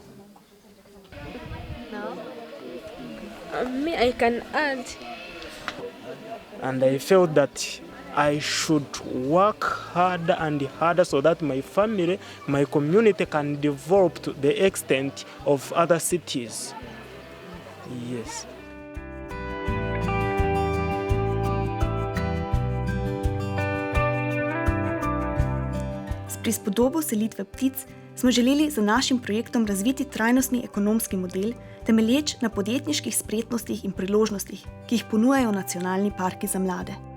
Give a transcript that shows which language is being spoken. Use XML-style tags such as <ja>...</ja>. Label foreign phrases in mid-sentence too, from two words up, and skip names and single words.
<en>Me, I can add. And I felt that I should work harder and harder so that my family, my community can develop to the extent of other cities. Yes.</en> <sl>S prispodobo selitve ptic smo želeli z našim projektom razviti trajnostni ekonomski model, temelječ na podjetniških spretnostih in priložnostih, ki jih ponujajo nacionalni parki za mlade.</sl>